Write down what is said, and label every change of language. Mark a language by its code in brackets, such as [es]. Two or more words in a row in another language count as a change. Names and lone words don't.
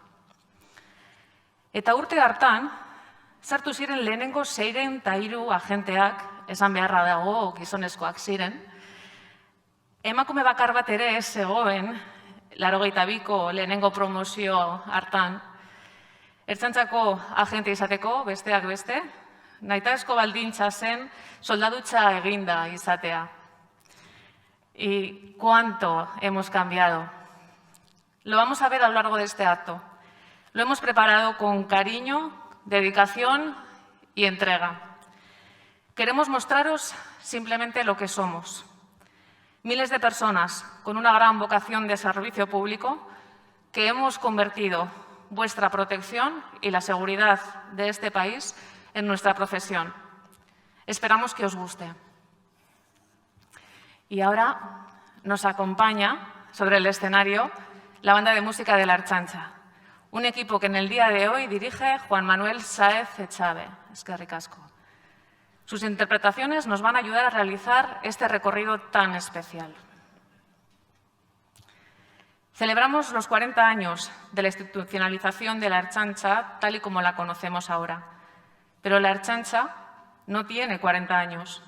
[eu] Eta urte hartan, sartu ziren lehenengo 603 agenteak, esan beharra dago gizonezkoak ziren, emakume bakar bat ere ez zegoen, 82ko lehenengo promozio hartan, Ertzaintzako agente izateko, besteak beste, nahitaezko baldintza zen soldadutza eginda izatea. [es] ¿Y cuánto hemos cambiado? Lo vamos a ver a lo largo de este acto. Lo hemos preparado con cariño, dedicación y entrega. Queremos mostraros simplemente lo que somos. Miles de personas con una gran vocación de servicio público que hemos convertido vuestra protección y la seguridad de este país en nuestra profesión. Esperamos que os guste. Y ahora nos acompaña sobre el escenario la banda de música de la Ertzaintza, un equipo que en el día de hoy dirige Juan Manuel Sáez Echave. [eu] Eskerrik asko. [es] Sus interpretaciones nos van a ayudar a realizar este recorrido tan especial. Celebramos los 40 años de la institucionalización de la Ertzaintza tal y como la conocemos ahora. Pero la Ertzaintza no tiene 40 años.